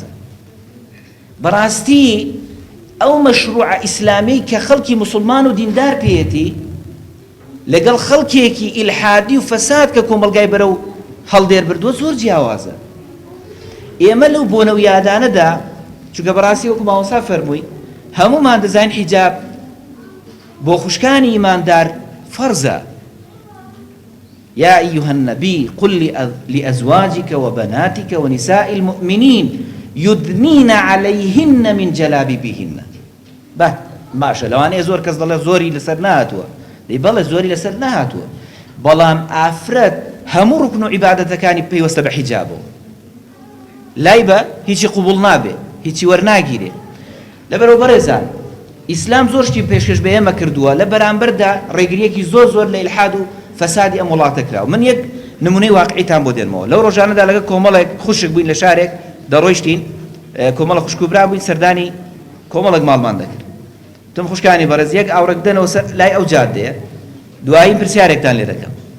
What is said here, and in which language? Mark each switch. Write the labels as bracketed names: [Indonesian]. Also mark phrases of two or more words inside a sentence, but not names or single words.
[Central Kurdish] بەڕاستی ئەو مەشروع ئیسلامی کە خەڵکی موسڵمان و دیندار پێیەتی لەگەڵ خەڵکێکی ئیلحادی و فەساد کە کۆمەڵگای بەرەو هەڵدێر بردووە زۆر جیاوازە. ئێمە لەو بۆنە و یادانەدا چونکە بەڕاستی وەکو مامۆستا فەرمووی هەموومان دەزانین حیجاب بۆ خوشکانی ئیماندار فەرزە. [Arabic] يا أيها النبي قل لأزواجك وبناتك ونساء المؤمنين يدنين عليهن من جلابيبهن. [Central Kurdish] باه ماشە لەوانەیە زۆر کەس دەڵێ زۆری لەسەر نهاتووە، دەی بەڵێ زۆری لەسەر نەهاتووە بەڵام ئافرەت هەموو ڕوکن و عیبادەتەکانی پێوەستە بە حیجابەوە لای بە هیچی قوبوڵ نابێ هیچی وەرناگیرێ لەبەرەوە بەڕێزان ئیسلام زۆر شتی پێشکەش بە ئێمە کردووە لە بەرامبەردا ڕێگریەکی زۆر لە ئیلحاد و فەسادی ئەم وڵاتە کراوە من یەک نمونەی واقعیتان بۆ دێنمەوە لەو ڕۆژانەدا لەگە کۆمەڵێک خوشک بووین لە شارێک دەڕۆیشتین کۆمەڵە خوشک و برا بووین سەردانی کۆمەڵێک ماڵمان دەکرد تم خوشکانی بەڕێز یەک ئاورەک دەنەوە لای ئەو جادەیە دوایی پرسیارێکتان لێ دەکەم